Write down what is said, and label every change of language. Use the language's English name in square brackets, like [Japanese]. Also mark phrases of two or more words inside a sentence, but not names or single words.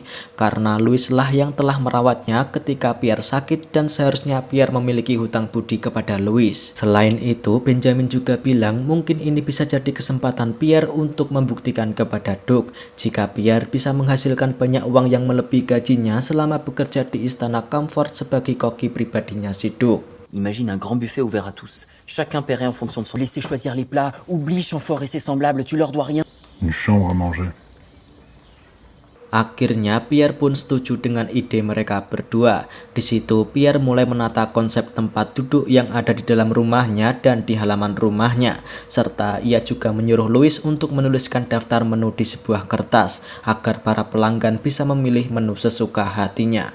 [Indonesian] Karena Louis lah yang telah merawatnya ketika Pierre sakit dan seharusnya Pierre memiliki hutang budi kepada Louis. Selain itu, Benjamin juga bilang mungkin ini bisa jadi kesempatan Pierre untuk membuktikan kepada Duke jika Pierre bisa menghasilkan banyak uang yang melebihi gajinya selama bekerja di istana Comfort sebagai koki pribadinya si Duke. [French] Imagine un grand buffet ouvert à tous. Chacun paierait en fonction de son... Laissez choisir les plats, oublie Chamfort et ses semblables, tu leur dois rien. Une chambre à manger. [Indonesian] Akhirnya Pierre pun setuju dengan ide mereka berdua. Di situ Pierre mulai menata konsep tempat duduk yang ada di dalam rumahnya dan di halaman rumahnya. Serta ia juga menyuruh Louis untuk menuliskan daftar menu di sebuah kertas agar para pelanggan bisa memilih menu sesuka hatinya.